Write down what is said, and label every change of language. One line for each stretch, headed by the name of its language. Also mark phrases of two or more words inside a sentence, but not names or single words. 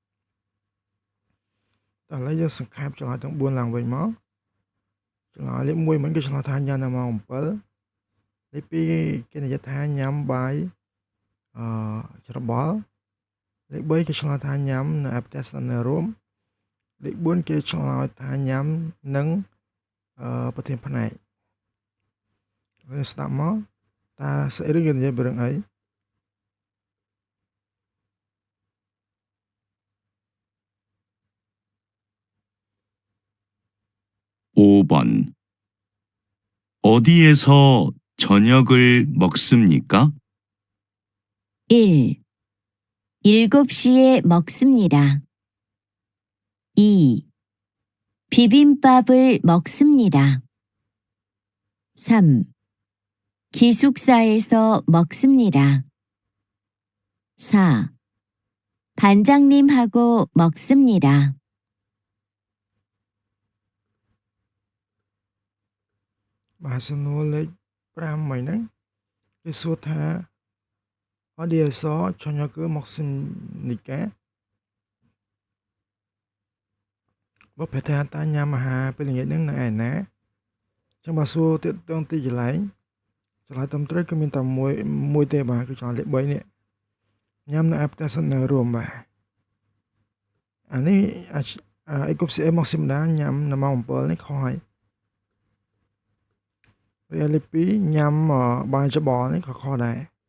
Khmer: ឥឡូវយើងសង្ខេបឆ្លើយទាំង4ឡើងវិញមកឆ្លើយលេខ1មិញគេឆ្លើយថាញ៉ាំនៅម៉ោង7លេខ2គេនិយាយថាញ៉ាំបាយច្របល់លេខ3គេឆ្លើយថាញ៉ាំនៅឯប្រទេសនៅរួមលេខ4គេឆ្លើយថាញ៉ាំនឹងប្រធានផ្នែកយើងស្ដាប់មកតើស្អីឬគេនិយាយពីរឿងអី
Korean: 5번. 어디에서 저녁을 먹습니까? 1. 7시에 먹습니다. 2. 비빔밥을 먹습니다. 3. 기숙사에서 먹습니다. 4. 반장님하고 먹습니다.
Khmer: បាទសំណួរលេខ5មិញហ្នឹងគេសួរថា
Korean: 어디에서 저녁을 먹습니까
Khmer: បើប្រែថាតើ ញ៉ាំអាហារពេលល្ងាចហ្នឹងនៅឯណាចឹងបើសួរទៀតតងទីកន្លែងឆ្លើយត្រឹមត្រូវគឺមានតែមួយទេបាទគឺឆ្លើយលេខ3នេះញ៉ាំនៅឯផ្ទះសិននៅរួមបាទអានេះអីគប់ស៊ីអេមកស៊ីមដាញ៉ាំនៅម៉ោង7នេះខុសហើយហើយលេខ2ញ៉ាំបាយច្បល់នេះក៏ខុសដែរ